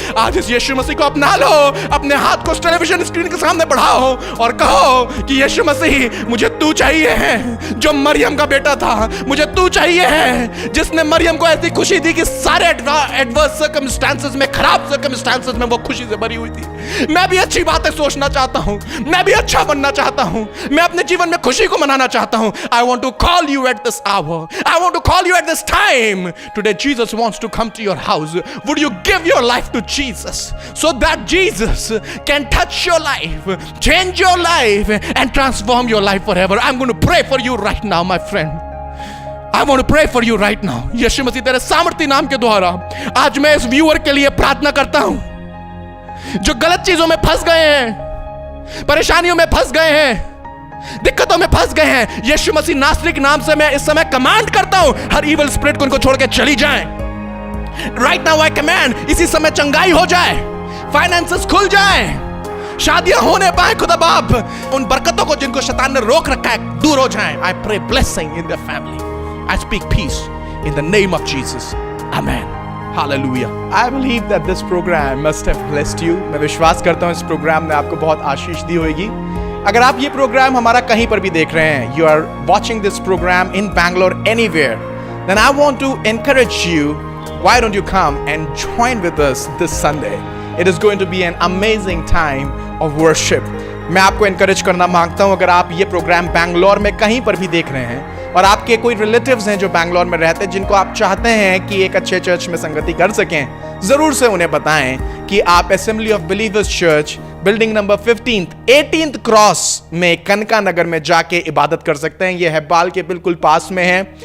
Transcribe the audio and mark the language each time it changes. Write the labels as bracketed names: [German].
[Hindi] आज इस यीशु मसीह को अपना लो, अपने हाथ को टेलीविजन स्क्रीन के सामने बढ़ाओ और कहो कि यीशु मसीह, मुझे तू चाहिए है जो मरियम का बेटा था, मुझे तू चाहिए है जिसने मरियम को ऐसी खुशी दी कि सारे एडवर्स सर्कमस्टेंसेस में, खराब सर्कमस्टेंसेस में वो खुशी से भरी हुई थी। मैं भी अच्छी बातें सोचना चाहता हूं, मैं भी अच्छा बनना चाहता हूं, मैं अपने जीवन में खुशी को मनाना चाहता हूं। [English] I want to call you at this hour, I want to call you at this time. Today Jesus wants to come to your house. Would you give your life to Jesus so that Jesus can touch your life, change your life and transform your life forever? I'm going to pray for you right now, my friend. I want to pray for you right now. [Hindi] यीशु मसीह तेरे सामर्थी नाम के द्वारा आज मैं इस viewer के लिए प्रार्थना करता हूं जो गलत चीजों में फंस गए हैं, परेशानियों में फंस गए हैं, दिक्कतों में फंस गए हैं। यीशु मसीह नासरी के नाम से मैं इस समय कमांड करता हूं, हर इविल स्पिरिट को इनको छोड़ के चली जाए। [English] right now I command, [Hindi] इसी समय चंगाई हो जाए, फाइनेंसेस खुल जाए, शादियां होने पाए खुदा बाप, उन बरकतों को जिनको शैतान ने रोक रखा है दूर हो जाए। [English] I pray blessing in their family, I speak peace in the name of Jesus, amen. Hallelujah. I believe that this program must have blessed you. [Hindi] मैं विश्वास करता हूँ इस प्रोग्राम ने आपको बहुत आशीष दी होगी। अगर आप ये प्रोग्राम हमारा कहीं पर भी देख रहे हैं, [English] you are watching this program in Bangalore anywhere, then I want to encourage you, why don't you come and join with us this Sunday? It is going to be an amazing time of worship. [Hindi] मैं आपको encourage करना मांगता हूँ, अगर आप ये programme Bangalore में कहीं पर भी देख रहे हैं और आपके कोई रिलेटिव्स हैं जो बैंगलोर में रहते हैं जिनको आप चाहते हैं कि एक अच्छे चर्च में संगति कर सकें, जरूर से उन्हें बताएं कि आप assembly of believers church building number 18th cross में कनका नगर में जाके इबादत कर सकते हैं। ये हेब्बाल के बिल्कुल पास में है।